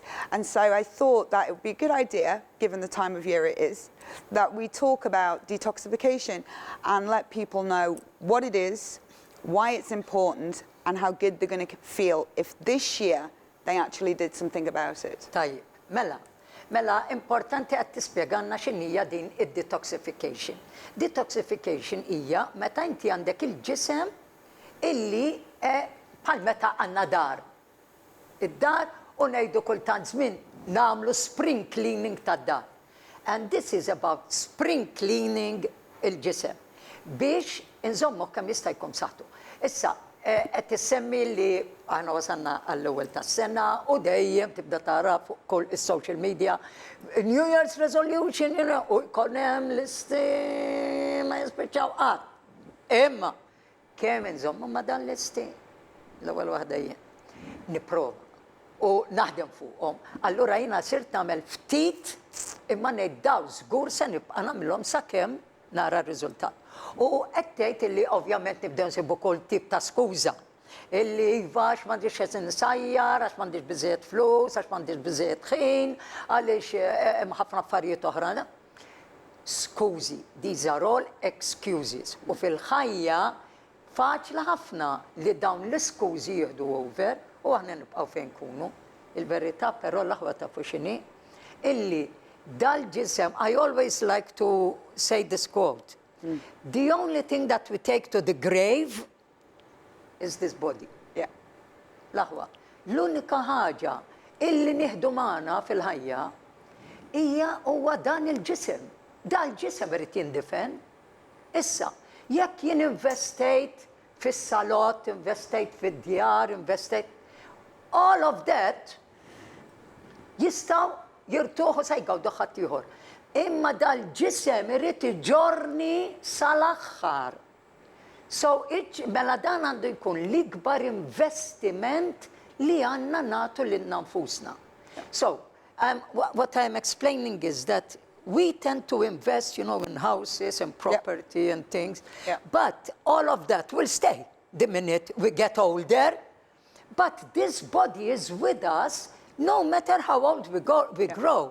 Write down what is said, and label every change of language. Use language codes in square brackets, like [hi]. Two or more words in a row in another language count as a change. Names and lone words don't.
[en] And so I thought that it would be a good idea, given the time of year it is, that we talk about detoxification and let people know what it is, why it's important, and how good they're going to feel if this year they actually did something about it. [mt] Tajjeb, mela importanti għad tispjeganna x'inhija din id-detoxification. Detoxification hija meta inti għandek il-ġisem illi bħal meta għandna dar. Id-dar u ngħidu kultant żmien nagħmlu [en] spring cleaning [mt] tad-dar. [en] And this is about spring cleaning [mt] il-ġisem biex inżommu kemm jista' jkun saħtu. Issa qed issemmi li aħna wasalna għall-ewwel tas-sena u dejjem tibda tara fuq kull is- [en] social media New Year's resolution, you know, [mt] u jkun hemm listi ma jispiċċaw qatt. Imma kemm inżommu ma dan listi l-ewwel waħda jien nipprova u naħdem fuqhom. Allura jiena sirt nagħmel ftit imma ngħid dawn żgur se nibqa' nagħmilhom sakemm nara r-riżultat. U qed tgħid illi ovvjament nibdew nsibu kull tip ta' skuża. Illi iva għax m'għandix qed insajjar, għax m'għandix biżżejjed flus, għax m'għandix biżżejjed ħin, għaliex hemm ħafna affarijiet oħra. Skużi, [en] these are all excuses. [mt] U fil-ħajja faċli ħafna li dawn l-iskużi jieħdu over u aħna nibqgħu fejn nkunu. Il-verità però l-aħwa tafu x'inhi illi dal-ġisem, [en] I always like to say this quote. The only thing that we take to the grave is this body. Yeah. [mt] L-aħwa. L-unika ħaġa illi nieħdu magħna fil-ħajja hija huwa dan il-ġisem. Dan il-ġisem irid jindifen. Issa, jekk jien investejt fis-salott, investejt fid-djar, investejt [en] all of that [mt] jistgħu jirtuħu se jgawdu ħadd ieħor. Imma dal-ġisem irid iġorni sal-aħħar. So, mela dan għandu jkun l-ikbar investiment li għandna nagħtu lil nfusna. [en] So, what I'm explaining is that we tend to invest, you know, in houses and property and things, but all of that will stay the minute we get older. But this body is with us no matter how old we grow.